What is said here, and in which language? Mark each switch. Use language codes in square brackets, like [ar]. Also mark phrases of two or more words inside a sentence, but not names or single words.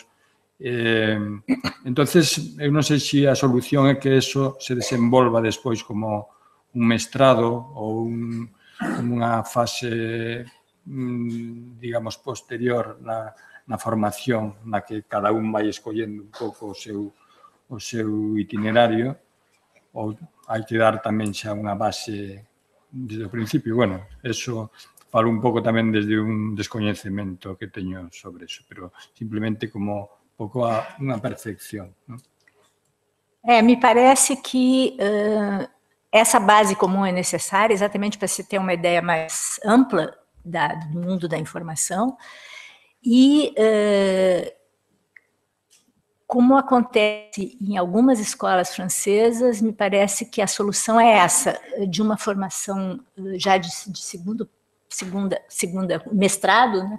[gl] Entonces, eu non sei se a solución é que eso se desenvolva despois como un mestrado ou unha fase, digamos, posterior na formación, na que cada un vai escollendo un pouco o seu itinerario, ou hai que dar tamén xa unha base desde o principio. Bueno, eso falo un pouco tamén desde un descoñecemento que teño sobre eso, pero simplemente como un pouco unha percepción, ¿no? [pt] Me parece que essa base comum é necessária exatamente para se ter uma ideia mais ampla do mundo da informação e como acontece em algumas escolas francesas, me parece que a solução é essa, de uma formação já de segunda mestrado, né?